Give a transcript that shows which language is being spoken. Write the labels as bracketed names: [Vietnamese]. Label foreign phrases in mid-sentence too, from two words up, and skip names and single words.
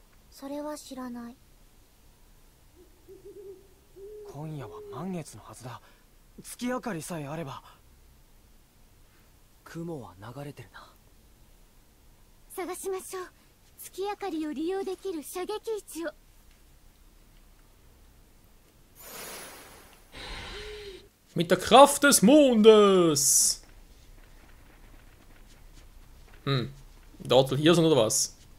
[Japanese] それは知らない。今夜は満月のはずだ。月明かりさえあれば。雲は流れてるな。探しましょう。月明かりを利用できる射撃位置を。 [German] Mit der Kraft des Mondes! Dort will hier sein oder was?